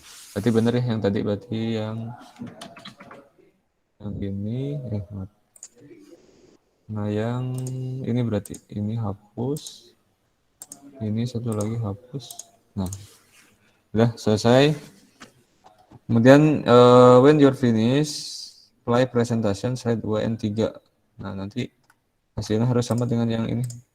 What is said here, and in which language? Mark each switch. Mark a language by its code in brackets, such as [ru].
[id] Berarti bener ya yang tadi, berarti yang ini nah yang ini berarti ini hapus, ini satu lagi hapus. Nah udah selesai. Kemudian [en] when you're finished, play presentation slide 2 and 3. [id] Nah nanti hasilnya harus sama dengan yang ini.